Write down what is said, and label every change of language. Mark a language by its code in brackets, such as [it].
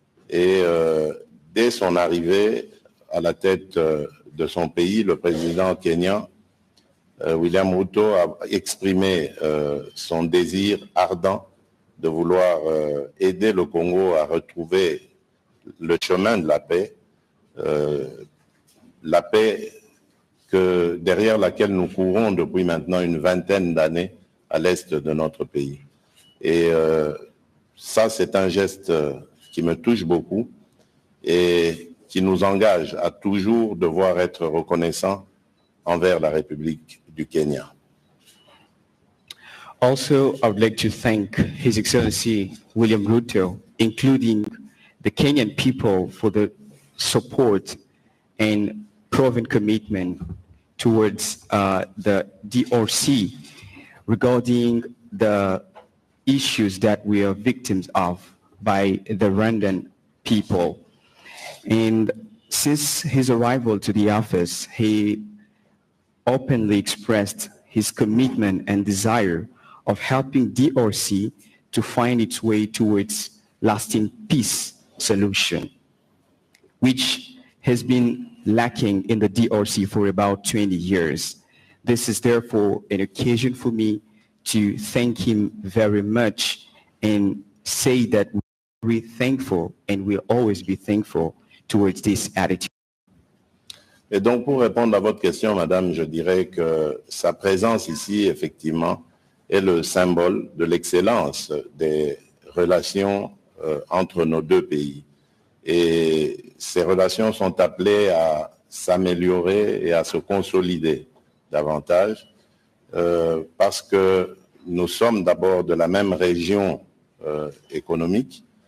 [fr] Et dès son arrivée à la tête de son pays, le président kényan William Ruto a exprimé son désir ardent de vouloir aider le Congo à retrouver le chemin de la paix derrière laquelle nous courons depuis maintenant une vingtaine d'années à l'est de notre pays. Et ça, c'est un geste qui me touche beaucoup et qui nous engage à toujours devoir être reconnaissants envers la République du Kenya. [en] Also, I would like to thank His Excellency William Ruto, including the Kenyan people, for the support and proven commitment towards the DRC regarding the issues that we are victims of by the Rwandan people. And since his arrival to the office, he openly expressed his commitment and desire of helping DRC to find its way towards lasting peace solution, which has been lacking in the DRC for about 20 years. This is therefore an occasion for me to thank him very much and say that we're thankful and we'll always be thankful towards this attitude. [fr] Et donc, pour répondre à votre question, madame, je dirais que sa présence ici, effectivement, est le symbole de l'excellence des relations entre nos deux pays. Et ces relations sont appelées à s'améliorer et à se consolider davantage parce que nous sommes d'abord de la même région économique.